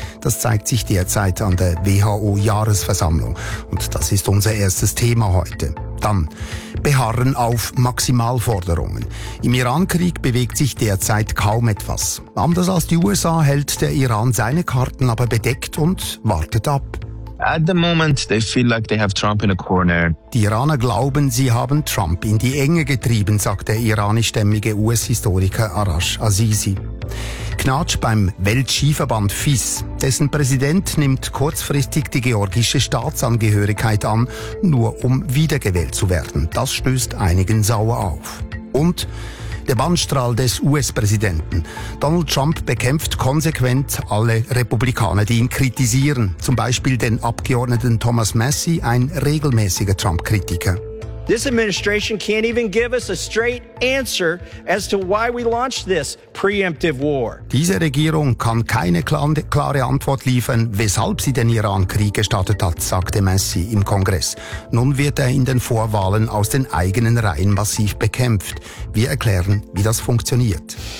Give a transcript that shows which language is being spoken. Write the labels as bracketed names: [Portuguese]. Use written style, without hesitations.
[German] Das zeigt sich derzeit an der WHO-Jahresversammlung. Und das ist unser erstes Thema heute. Dann beharren auf Maximalforderungen. Im Irankrieg bewegt sich derzeit kaum etwas. Anders als die USA hält der Iran seine Karten aber bedeckt und wartet ab. [English] At the moment, they feel like they have Trump in a corner. [German] Die Iraner glauben, sie haben Trump in die Enge getrieben, sagt der iranischstämmige US-Historiker Arash Azizi. Knatsch beim Weltskiverband FIS. Dessen Präsident nimmt kurzfristig die georgische Staatsangehörigkeit an, nur um wiedergewählt zu werden. Das stößt einigen sauer auf. Und der Bannstrahl des US-Präsidenten. Donald Trump bekämpft konsequent alle Republikaner, die ihn kritisieren. Zum Beispiel den Abgeordneten Thomas Massie, ein regelmäßiger Trump-Kritiker. [English] This administration can't even give us a straight answer as to why we launched this preemptive war. [German] Diese Regierung kann keine klare Antwort liefern, weshalb sie den Iran-Krieg gestartet hat, sagte Massie im Kongress. Nun wird er in den Vorwahlen aus den eigenen Reihen massiv bekämpft. Wir erklären, wie das funktioniert.